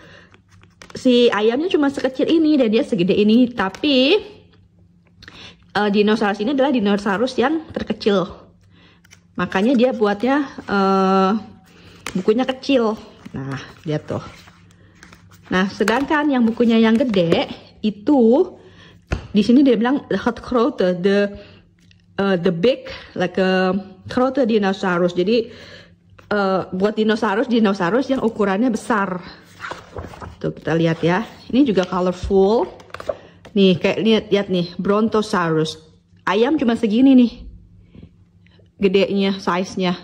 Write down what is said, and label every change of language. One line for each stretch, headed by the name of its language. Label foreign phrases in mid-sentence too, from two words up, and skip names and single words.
Indonesian: Si ayamnya cuma sekecil ini dan dia segede ini, tapi dinosaurus ini adalah dinosaurus yang terkecil. Makanya dia buatnya bukunya kecil. Nah, lihat tuh. Nah, sedangkan yang bukunya yang gede itu di sini dia bilang
Dutch: het grote,
English: the big like a grote dinosaurus.
Indonesian: Jadi buat dinosaurus yang ukurannya besar. Tuh kita lihat ya. Ini juga colorful. Nih kayak lihat nih, Brontosaurus. Ayam cuma segini nih. Gedenya, size-nya.